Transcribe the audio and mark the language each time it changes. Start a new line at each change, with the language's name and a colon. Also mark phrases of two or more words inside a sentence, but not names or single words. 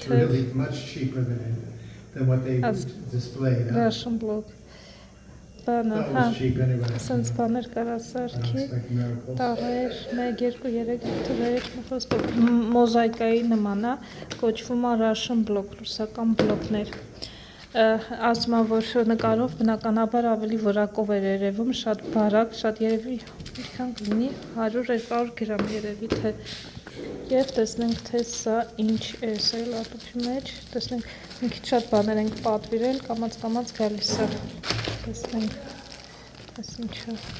English: Really much cheaper than what they displayed. Russian block,
Armenian: բանը, հա, սենց բաներ կարա սարքի, տաղեր, 1, 2, 3 թվեր, մոզայկայի նման է, կոչվում է
English: Russian block,
Armenian: ռուսական բլոկներ, ասում է, որ նկարով բնականաբար ավելի որակով էր երևում, շատ բարակ, շատ երևի, ինչքան կլինի, 100-200 գրամ երևի, թե և տեսնենք, թե սա ինչ է, սա լապտոպի մեջ, տեսնենք, մի քիչ շատ բաներ ենք պատվիրել, կամաց գալիս է, տեսնենք, այս ինչը,